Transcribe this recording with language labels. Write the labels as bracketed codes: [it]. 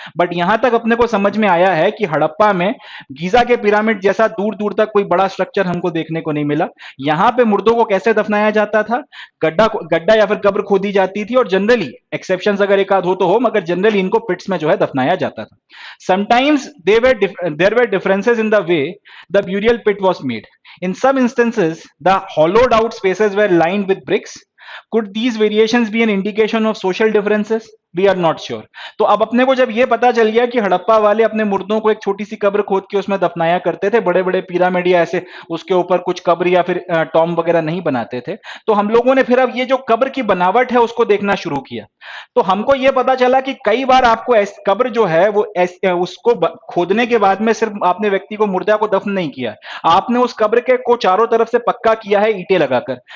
[hi] But यहां तक अपने को समझ में आया है कि हड़प्पा में गीजा के पिरामिड जैसा दूर दूर तक कोई बड़ा स्ट्रक्चर हमको देखने को नहीं मिला। यहां पे मुर्दों को कैसे दफनाया जाता था, गड्ढा या फिर कब्र खोदी जाती थी, और जनरली एक्सेप्शंस अगर एक आध हो तो हो, मगर जनरली इनको पिट्स में जो है दफनाया जाता था। [en] Sometimes there were differences in the way the burial pit was made. In some instances the hollowed out spaces were lined with bricks. Could these variations be an indication of social differences? We are not sure. [hi] तो अब अपने को जब ये पता चल गया कि हड़प्पा वाले अपने मुर्दों को एक छोटी सी कब्र खोद के उसमें दफनाया करते थे, बड़े बड़े पिरामिड या ऐसे उसके ऊपर कुछ कब्र या फिर टॉम वगैरह नहीं बनाते थे, तो हम लोगों ने फिर अब ये जो कब्र की बनावट है उसको देखना शुरू किया। तो हमको ये पता चला कि कई बार आपको कब्र जो है वो उसको खोदने के बाद में सिर्फ आपने व्यक्ति को, मुर्दा को दफन नहीं किया, आपने उस कब्र के को चारों तरफ से पक्का किया है ईंटें लगाकर।